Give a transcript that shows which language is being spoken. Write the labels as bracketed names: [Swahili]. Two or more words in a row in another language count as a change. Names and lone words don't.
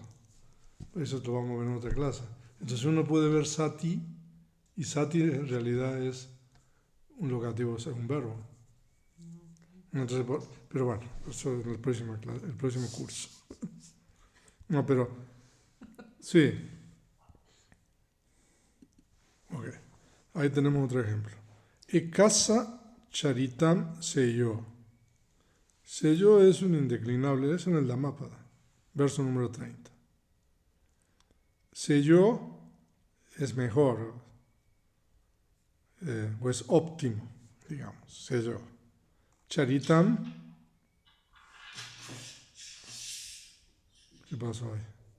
[Spanish] Eso lo vamos a ver en otra clase. Entonces uno puede ver sati, y sati en realidad es un locativo, es un verbo. Entonces, pero bueno, eso en el próximo curso. No, pero sí. Ok. Ahí tenemos otro ejemplo. [Pali] Ekasa charitam seyo. [Spanish] Seyo es un indeclinable, es en el Dhammapada, verso número 30. Seyo es mejor, o es óptimo, digamos, seyo. Charitam, ¿qué pasó ahí?